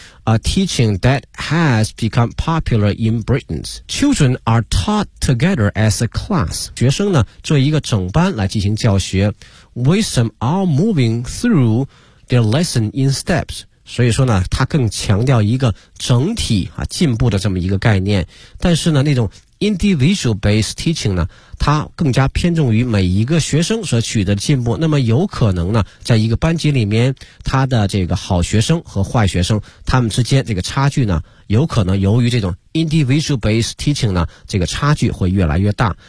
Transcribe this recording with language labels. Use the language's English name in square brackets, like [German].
[English] A teaching that has become popular in Britain. Children are taught together as a class. [Chinese] 学生呢，作为一个整班来进行教学。 [English] Wisdom are moving through their lesson in steps. [Chinese] 所以说呢，它更强调一个整体啊进步的这么一个概念。但是呢，那种 individual based teaching 呢，它更加偏重于每一个学生所取得的进步。那么有可能呢，在一个班级里面，他的这个好学生和坏学生他们之间这个差距呢，有可能由于这种 individual based teaching 呢，这个差距会越来越大。